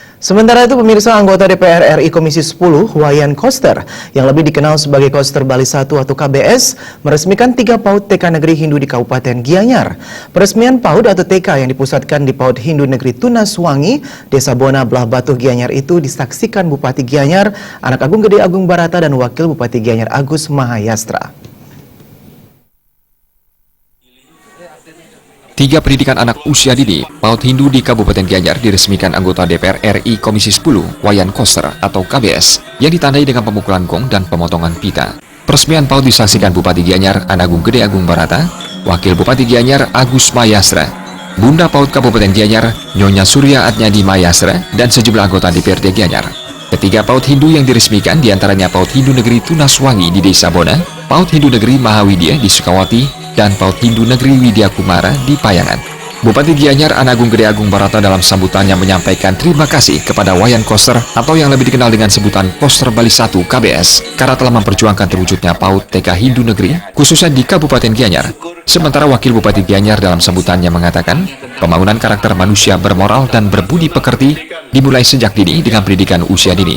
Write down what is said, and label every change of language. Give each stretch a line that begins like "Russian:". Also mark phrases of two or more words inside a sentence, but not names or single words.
Indonesian: Sementara itu, pemirsa, anggota DPR RI Komisi 10, Wayan Koster, yang lebih dikenal sebagai Koster Bali 1 atau KBS, meresmikan 3 PAUD TK Negeri Hindu di Kabupaten Gianyar. Peresmian PAUD atau TK yang dipusatkan di PAUD Hindu Negeri Tunaswangi, Desa Bona, Belah Batu, Gianyar itu disaksikan Bupati Gianyar, Anak Agung Gede Agung Barata, dan Wakil Bupati Gianyar Agus Mahayastra. 3 pendidikan anak usia dini PAUD Hindu di Kabupaten Gianyar diresmikan anggota DPR RI Komisi 10 Wayan Koster atau KBS yang ditandai dengan pemukulan gong dan pemotongan pita. Peresmian PAUD disaksikan Bupati Gianyar Anak Agung Gede Agung Barata, Wakil Bupati Gianyar Agus Mahayastra, Bunda PAUD Kabupaten Gianyar Nyonya Surya Atnyadi Mahayastra, dan sejumlah anggota DPRD Gianyar. Ketiga PAUD Hindu yang diresmikan diantaranya PAUD Hindu Negeri Tunaswangi di Desa Bona, PAUD Hindu Negeri Mahawidya di Sukawati, dan PAUD Hindu Negeri Widya Kumara di Payangan. Bupati Gianyar Anak Agung Gede Agung Barata dalam sambutannya menyampaikan terima kasih kepada Wayan Koster atau yang lebih dikenal dengan sebutan Koster Bali 1 KBS karena telah memperjuangkan terwujudnya PAUD TK Hindu Negeri khususnya di Kabupaten Gianyar. Sementara Wakil Bupati Gianyar dalam sambutannya mengatakan pembangunan karakter manusia bermoral dan berbudi pekerti dimulai sejak dini dengan pendidikan usia dini.